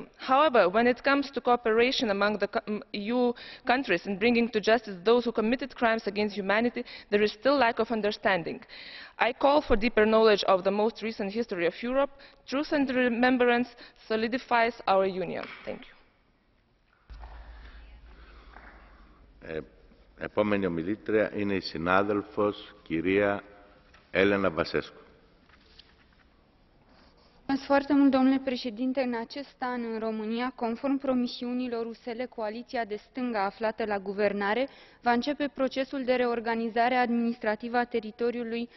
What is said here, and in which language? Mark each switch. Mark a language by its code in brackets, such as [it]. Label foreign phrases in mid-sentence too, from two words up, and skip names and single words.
[en] However, when it comes to cooperation among the EU countries and bringing to justice those who committed crimes against humanity, there is still lack of understanding. I call for deeper knowledge of the most recent history of Europe. Truth and remembrance solidifies our union. Thank you. [el] Επόμενη ομιλήτρια είναι η συνάδελφος κυρία Elena Basescu. [ro] Mulțumesc foarte mult, domnule președinte. În acest an, în România, conform promisiunilor USL, coaliția de stânga aflată la guvernare va începe procesul de reorganizare administrativă a teritoriului